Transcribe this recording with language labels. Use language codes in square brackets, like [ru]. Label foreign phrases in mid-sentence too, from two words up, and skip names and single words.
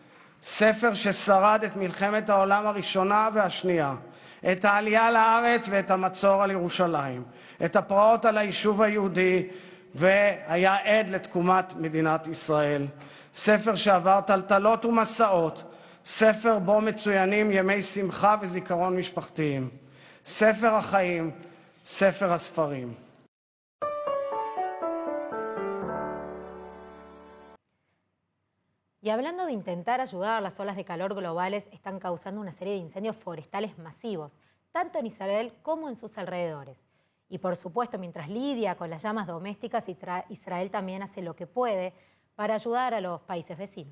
[he] ספר ששרד את מלחמת העולם הראשונה והשנייה, את העלייה לארץ ואת המצור על ירושלים, את הפרעות על היישוב היהודי והיה עד לתקומת מדינת ישראל. ספר שעבר טלטלות ומסעות, ספר בו מצוינים ימי שמחה וזיכרון משפחתיים. ספר החיים, ספר הספרים. [es] Y hablando de intentar ayudar, las olas de calor globales están causando una serie de incendios forestales masivos, tanto en Israel como en sus alrededores. Y por supuesto, mientras lidia con las llamas domésticas, Israel también hace lo que puede para ayudar a los países vecinos.